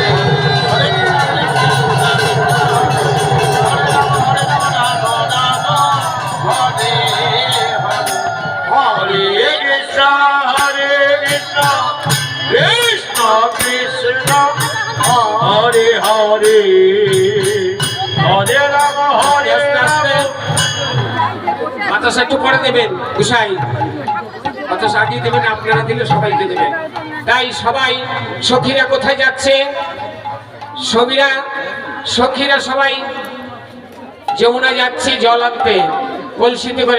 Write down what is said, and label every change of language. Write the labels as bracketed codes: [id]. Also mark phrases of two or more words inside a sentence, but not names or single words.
[sa] हरे कृष्ण, हरे राम, राम हरे हरे. हरे कृष्ण, कृष्ण कृष्ण, हरे हरे, हरे राम, [bn] আস্তে আস্তে [sa] Rama. [bn] বাতাসা একটু পরে দেবেন গুসাই, বাতাসা আগে দেবেন, আপনারা দিলে সবাইকে দেবেন। তাই সবাই সখীরা কোথায় যাচ্ছে? সখীরা সবাই যমুনা যাচ্ছে জল আনতে কলসিতে করে।